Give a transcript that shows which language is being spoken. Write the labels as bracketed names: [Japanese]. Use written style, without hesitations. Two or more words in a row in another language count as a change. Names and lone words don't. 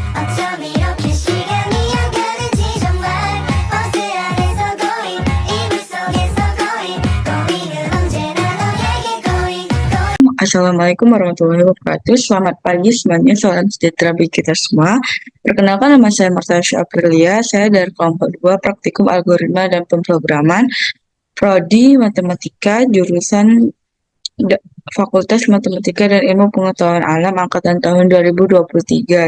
[Korean] 어쩜 이렇게 시간이 안 가는지 정말 버스 안에서 고잉 이불 속에서 고잉은 언제나 너에게 고잉. [Arabic] السلام عليكم ورحمة الله وبركاته. [Indonesian] Selamat pagi semuanya, salam sejahtera bagi kita semua. Perkenalkan, nama saya Martasya Aprilia. Saya dari kelompok 2 Praktikum Algoritma dan Pemrograman Prodi Matematika, jurusan Fakultas Matematika dan Ilmu Pengetahuan Alam angkatan tahun 2023.